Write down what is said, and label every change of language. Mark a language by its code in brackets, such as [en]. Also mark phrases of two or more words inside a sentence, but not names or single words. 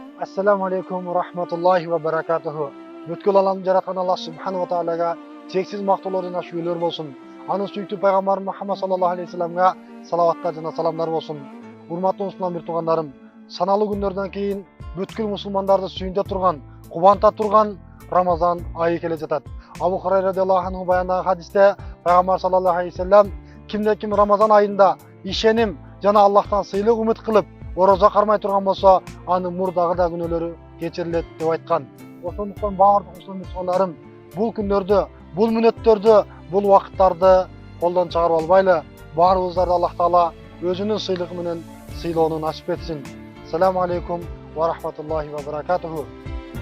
[ar] السلام عليكم ورحمة الله وبركاته. [ky] Бүткүл аламды жараткан Аллах [ar] سبحانه وتعالى [ky] чексиз мактоолор жана шүгүлөр болсун. Анын сүйүктүү пайгамбары Мухаммад [ar] صلى الله عليه وسلم [ky] салаваттар жана саламдар болсун. Урматтуу мусулман бир туугандарым, саналуу күндөрдөн кийин бүткүл мусулмандарды сүйүндө турган, кубанта турган Рамазан айы келе жатат. Абу Хурайра [ar] رضي الله عنه [ky] баяндаган хадисте пайгамбар [ar] صلى الله عليه وسلم [ky] кимде-ким Рамазан айында ишеним жана Аллахтан сыйлык үмүт кылып орозо кармай турган болсо, анын мурдагы да күнөөлөрү кечирилет деп айткан. Ошондуктан баардык мусулмандарым бул күндөрдө, бул мүнөттөрдө, бул убакыттарды колдон чыгарып албайлы, баарыбыздарды Аллах Таала өзүнүн сыйлыгы менен сыйлоону насип этсин. [ar] السلام عليكم ورحمة الله وبركاته.